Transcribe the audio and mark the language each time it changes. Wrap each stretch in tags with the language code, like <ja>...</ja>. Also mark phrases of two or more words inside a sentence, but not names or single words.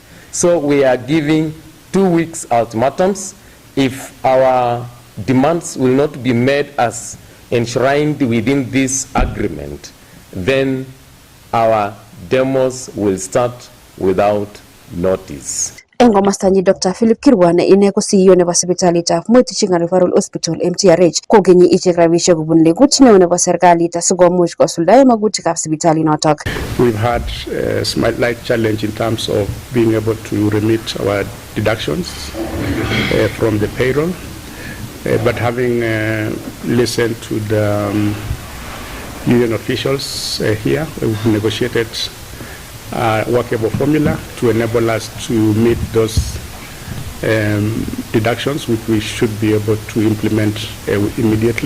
<en>So we are giving 2 weeks ultimatums. If our demands will not be made as enshrined within this agreement, then our demos will start without notice.</en> <kln>Eng komastanyi Dr. Philip Kirwa ne ine ko CEO nebo sipitalitab Moi Teaching and Referral Hospital MTRH kogenyi ichek rabisiek kobun legut neo nebo serikalit asikomuch kosuldae magutikab sipitalinotok.</kln> <en>We've had a slight challenge in terms of being able to remit our deductions from the payroll. But having listened to the union officials here, we've negotiated a workable formula to enable us to meet those deductions, which we should be able to implement immediately.</en>